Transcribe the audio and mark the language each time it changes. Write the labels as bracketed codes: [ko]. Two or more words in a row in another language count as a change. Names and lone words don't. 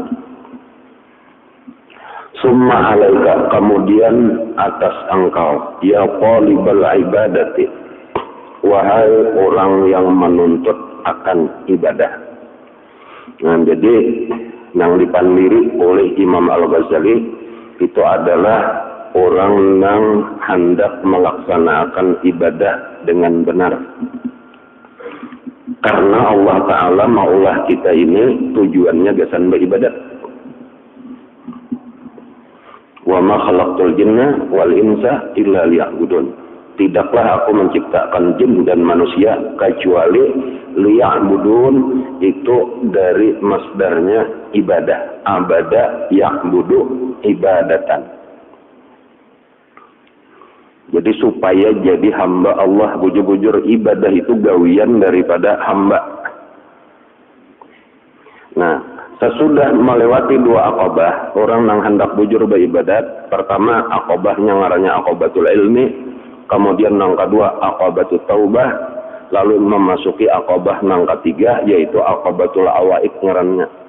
[ar] ثم عليك, [bjn] kemudian atas engkau, [ar] يا طالب العبادة, [bjn] wahai orang yang menuntut akan ibadah. Nah, jadi yang dipanliri oleh Imam Al-Ghazali itu adalah orang yang hendak melaksanakan ibadah dengan benar. Karena Allah Ta'ala maulah kita ini tujuannya gasan beribadat. [ar] وما خلقت الجن والإنس إلا ليعبدون. [bjn] Tidaklah aku menciptakan jin dan manusia kecuali liya'budun, itu dari masdarnya ibadah. [ar] عبد يعبد عبادة. [bjn] Jadi supaya jadi hamba Allah, bujur-bujur ibadah itu gawian daripada hamba. Nah, sesudah melewati dua aqabah, orang yang hendak bujur beribadat, pertama aqabahnya ngarannya [ar] عقبة العلم, [bjn] kemudian yang kedua [ar] عقبة التوبة, [bjn] lalu memasuki aqabah yang ketiga yaitu [ar] عقبة العوائق [bjn] ngarannya.